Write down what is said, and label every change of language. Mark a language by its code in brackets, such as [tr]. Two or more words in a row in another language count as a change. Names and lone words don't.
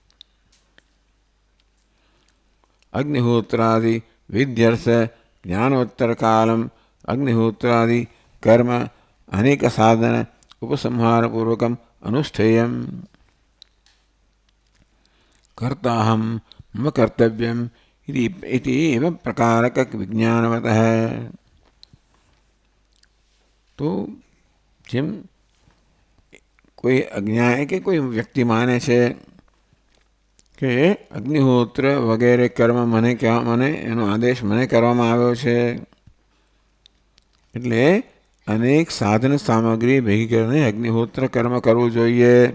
[sa] અગ્નિહોત્રાદિ વિદ્યર્થ જ્ઞાનોત્તર કાલમ અગ્નિહોત્રાદિ કર્મ અનેક સાધન ઉપસંહારપૂર્વકમ અનુષ્ઠેયમ. કર્તાહમ મમ કર્તવ્યમ इति एव प्रकारक विज्ञानवत है. [gu] तो જેમ કોઈ અજ્ઞાની કે કોઈ વ્યક્તિ માને છે કે અગ્નિહોત્ર વગેરે કર્મ મને એનો આદેશ મને કરવામાં આવ્યો છે, એટલે અનેક સાધન સામગ્રી ભેગી કરીને અગ્નિહોત્ર કર્મ કરવું જોઈએ.